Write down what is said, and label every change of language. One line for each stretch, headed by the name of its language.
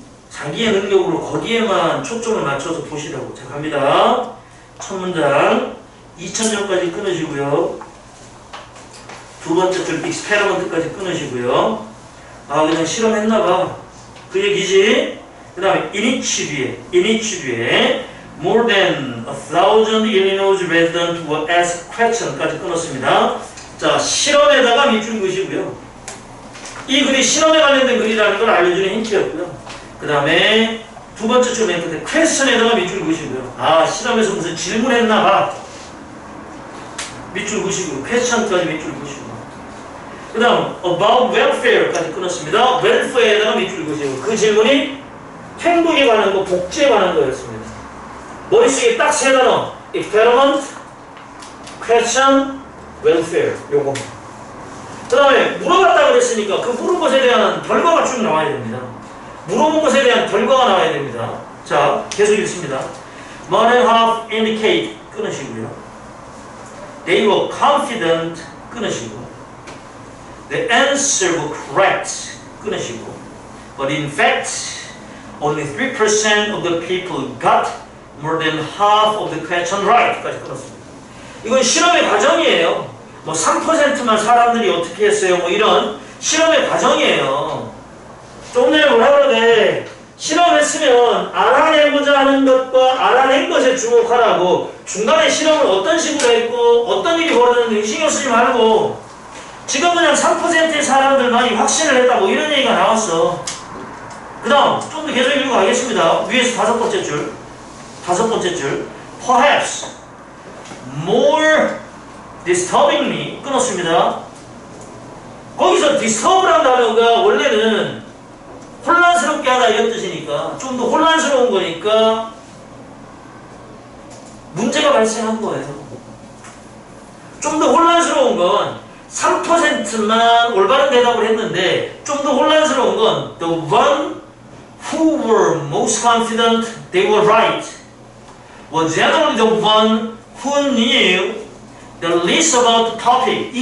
Korean: 자기의 능력으로 거기에만 초점을 맞춰서 보시라고. 자, 갑니다. 첫 문장 2000점까지 끊으시고요. 두 번째 줄 익스페리먼트까지 끊으시고요. 그냥 실험했나봐. 그 얘기지.
English: 그 다음에 in each
Korean: 뒤에
English: more than 1,000 Illinois residents were asked question까지
Korean: 끊었습니다. 자, 실험에다가 밑줄 그으시고요. 이 글이 실험에 관련된 글이라는 걸 알려주는 힌트였고요. 그 다음에 두 번째 줄 맨 끝에 question에다가 밑줄 그으시고요. 실험에서 무슨 질문했나봐. 밑줄 그으시고 question까지 밑줄 그으시고 그 다음 about welfare까지 끊었습니다. welfare에다가 밑줄 그으시고 그 질문이 행복에 관한 거, 복지에 관한 거였습니다. 머릿속에 딱 세 단어.
English: experiment, question, welfare.
Korean: 요거. 그 다음에 물어봤다 그랬으니까 그 물은 것에 대한 결과가 쭉 나와야 됩니다. 물어본 것에 대한 결과가 나와야 됩니다. 자, 계속 읽습니다.
English: More than half indicate
Korean: 끊으시고요.
English: They were confident
Korean: 끊으시고
English: The answer were correct 끊으시고 But in fact Only 3% of the people got more than half of the question right.
Korean: 까지 끊었습니다. 이건 실험의 과정이에요. 3%만 사람들이 어떻게 했어요? 이런 실험의 과정이에요. 조금 전에 뭐라 그러대? 실험했으면 알아내고자 하는 것과 알아낸 것에 주목하라고. 중간에 실험을 어떤 식으로 했고 어떤 일이 벌어졌는지 신경 쓰지 말고 지금 그냥 3%의 사람들만이 확신을 했다 이런 얘기가 나왔어. 그 다음 좀 더 계속 읽고 가겠습니다. 위에서 다섯 번째 줄
English: perhaps more disturbingly
Korean: 끊었습니다. 거기서 disturb란 단어가 원래는 혼란스럽게 하다 이런 뜻이니까 좀 더 혼란스러운 거니까 문제가 발생한 거예요. 좀 더 혼란스러운 건
English: 3%만 올바른 대답을 했는데 좀 더 혼란스러운 건 the one who were most confident they were right was generally the one who knew the least about the topic.